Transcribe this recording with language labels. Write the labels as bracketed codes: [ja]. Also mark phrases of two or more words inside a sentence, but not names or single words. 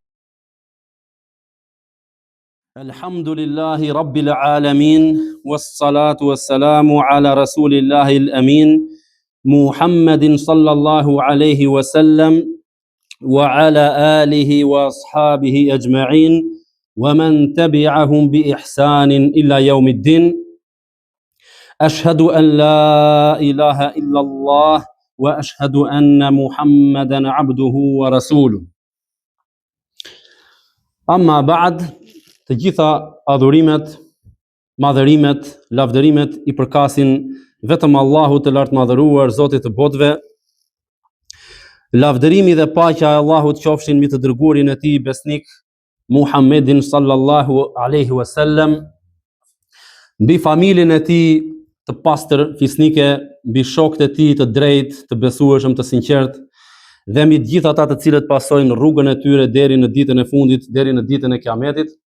[ar] الحمد لله رب العالمين، والصلاة والسلام على رسول الله الأمين محمد صلى الله عليه وسلم وعلى آله وأصحابه أجمعين ومن تبعهم بإحسان إلى يوم الدين. أشهد أن لا إله إلا الله وأشهد أن محمدا عبده ورسوله. أما بعد، [sq] të gjitha adhurimet, madhërimet, lavdërimet i përkasin vetëm Allahut të lartë madhëruar, Zotit të botëve. Lavdërimi dhe paqja e Allahut qofshin mbi të dërguarin e tij besnik Muhammedin [ar] صلى الله عليه وسلم, [sq] mbi familjen e tij të pastër fisnike, mbi shokët e tij të drejtë, të besueshëm, të sinqert, dhe mbi të gjithë ata të cilët pasojnë rrugën e tyre deri në ditën e fundit, deri në ditën e Kiametit.